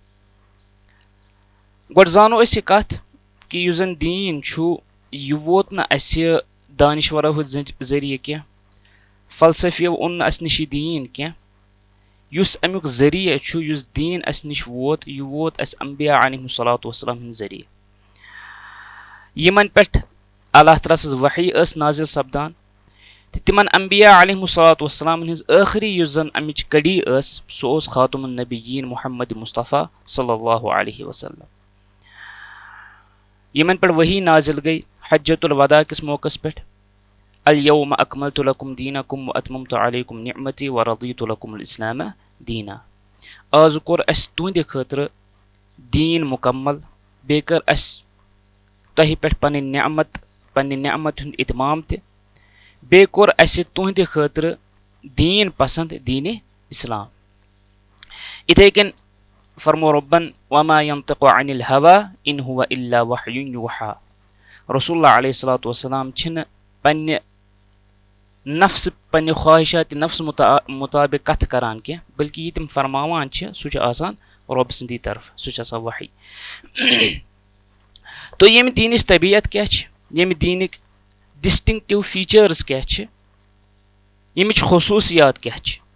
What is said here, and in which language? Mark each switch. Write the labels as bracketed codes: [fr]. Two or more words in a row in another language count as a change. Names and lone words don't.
[ks] गोड जानो अस यह कथ कि युस जन दीन छु यह वोत न असे दानिशवरो जरिए कह, फलसफियों ओन अस निश दीन कह, युस अमुक जरिए छु युस दीन अस निश वोत यह वोत अस अंबिया [ar] عليهم الصلاة والسلام [ks] हिंद जरिए। यमन पेठ अल्लाह तआला सज वही अस नाजिल सपदान तिमन अंबिया [ar] عليهم الصلاة والسلام [ks] हिंद आखिरी युस जन अमिच कड़ी अस सो ओस [ar] خاتم النبيين [ks] मुहम्मद मुस्तफ़ा [ar] صلى الله عليه وسلم. [ks] यमन पेठ वही नाजिल गई [ar] حجة الوداع [ks] किस मौकस पेठ, [ar] اليوم أكملت لكم دينكم وأتممت عليكم نعمتي ورضيت لكم الإسلام دينا. [ks] आज कोर अस तुंदे खतर दीन मुकम्मल, बे कर अस तहि पेठ पन्नि नेमत हुंद इतमाम ते, बे कोर अस तुंदे खतर दीन पसंद दीन इस्लाम। इथे कन फरमो रब्बन [ar] وما ينطق عن الهوى إن هو إلا وحي يوحى. رسول الله عليه الصلاة والسلام [ks] छिन पन्ने नफ्स पन्ने ख्वाहिशात नफ्स मुताबिक कथ करान के, बल्कि तिम फरमावान छ सु छ आसान रब सदी तरफ, सु छ आसान वही। तो यम दीनिस तबीयत क्या छ, यम दीनिक [en] distinctive features [ks] क्या छ, यमिच खुसूसियात क्या छ।